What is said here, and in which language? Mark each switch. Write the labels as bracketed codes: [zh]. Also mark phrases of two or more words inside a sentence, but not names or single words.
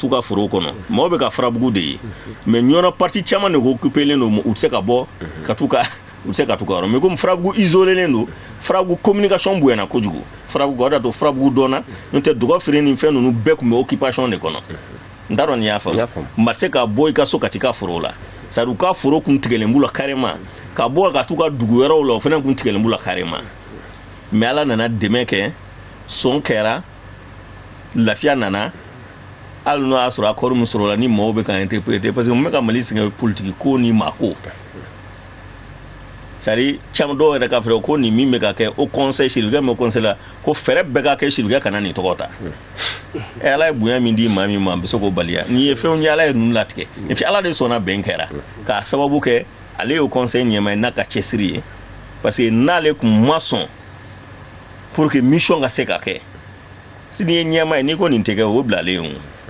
[bm] t'u ka foro kɔnɔ maaw bɛ ka farabugu de ye mais ɲɔnɔ parti caman de occupelen don u tɛ se ka bɔ ka t'u ka u tɛ se ka t'u ka yɔrɔ [fr] mais comme [bm] farabugu isolelen don farabugu communication bonyana kojugu farabugu o de y'a to farabugu dɔnna n'o tɛ dɔgɔ feere ni fɛn ninnu bɛɛ tun bɛ occupation de kɔnɔ n t'a dɔn n'i y'a faamu maa tɛ se ka bɔ i ka so ka t'i ka foro la [fr] c'est à dire [bm] u ka foro kun tigɛlen b'u la carrément ka bɔ ka t'u ka dugu wɛrɛw la o fana kun tigɛlen b'u la carrément mais ala nana dɛmɛ kɛ sɔn kɛra lafiya nana hali n'o y'a sɔrɔ accord min sɔrɔla ni maaw bɛ ka interpréter [fr] parce que [bm] mun bɛ ka Mali sɛgɛn politique ko ni maako [fr] c'est-à-dire [bm] caman dɔw yɛrɛ k'a fɔ ko nin min bɛ ka kɛ [fr] au conseil [bm] Chérifukɛ min conseil la ko fɛɛrɛ bɛɛ ka kɛ Chérifukɛ kana nin tɔgɔ ta Ala ye bonya min di maa min ma a bɛ se k'o baliya n'i ye fɛnw ye Ala ye ninnu latigɛ [fr] et puis [bm] Ala de sɔnna bɛn kɛra k'a sababu kɛ ale ye o conseil ɲɛmaa ye n'a ka cɛsiri ye [fr] parce que [bm] n'ale tun ma sɔn [fr] pour que [bm] mission ka se ka kɛ si n'i ye ɲɛmaa ye n'i ko nin tɛ kɛ o bilalen o